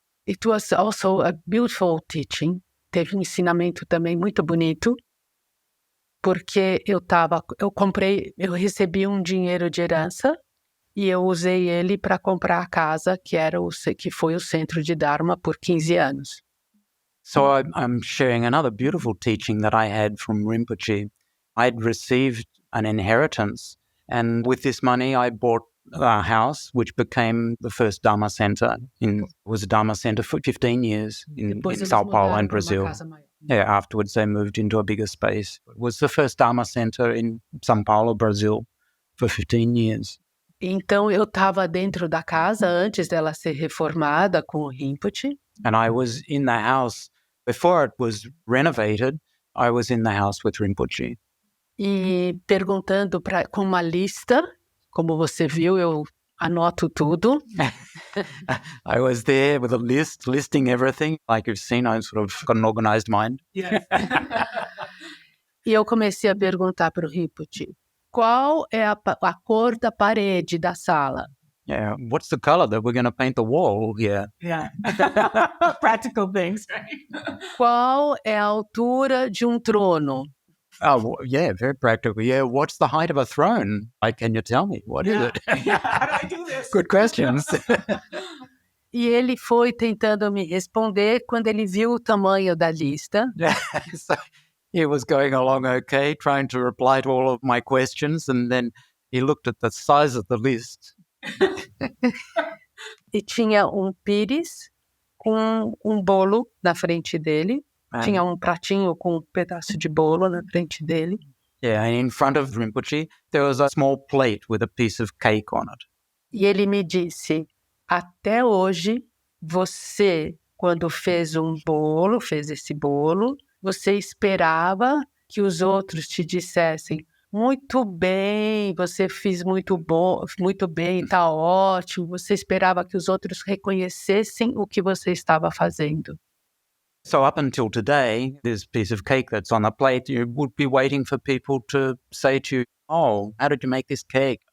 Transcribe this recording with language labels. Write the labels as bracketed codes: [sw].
[en] It was also a beautiful teaching. [pt] Teve ensinamento também muito bonito, porque eu recebi dinheiro de herança e eu usei ele para comprar a casa que foi o centro de Dharma por 15 anos. [en] So I'm sharing another beautiful teaching that I had from Rinpoche. I'd received an inheritance, and with this money I bought our house, which became the first Dharma Center. Was a Dharma Center for 15 years in São Paulo and Brazil. Yeah, afterwards they moved into a bigger space. It was the first Dharma Center in São Paulo, Brazil, for 15 years. [pt] Então, eu estava dentro da casa antes dela ser reformada com o Rinpoche. [en] And I was in the house, before it was renovated, I was in the house with Rinpoche. [pt] E perguntando com uma lista, como você viu, eu anoto tudo. [en] I was there with a list, listing everything. Like you've seen, I sort of got an organized mind. Yes. [pt] E eu comecei a perguntar para o Rinpoche, qual é a cor da parede da sala? [en] Yeah, what's the color that we're going to paint the wall here? Yeah. Practical things, right? [pt] Qual é a altura de um trono? [en] Oh, yeah, very practical. Yeah, what's the height of a throne? Like, can you tell me? What is it? Yeah, how do I do this? Good questions. [pt] E ele foi tentando me responder quando ele viu o tamanho da lista. [en] Yeah, so he was going along okay, trying to reply to all of my questions, and then he looked at the size of the list. [pt] E tinha pires com bolo na frente dele. Tinha pratinho com pedaço de bolo na frente dele. [en] Yeah, and in front of Rinpoche, there was a small plate with a piece of cake on it. [pt] E ele me disse, até hoje, você, quando fez esse bolo, você esperava que os outros te dissessem, muito bem, você fez muito bem, tá ótimo. Você esperava que os outros reconhecessem o que você estava fazendo. [en] So up until today, this piece of cake that's on the plate, you would be waiting for people to say to you, oh, how did you make this cake?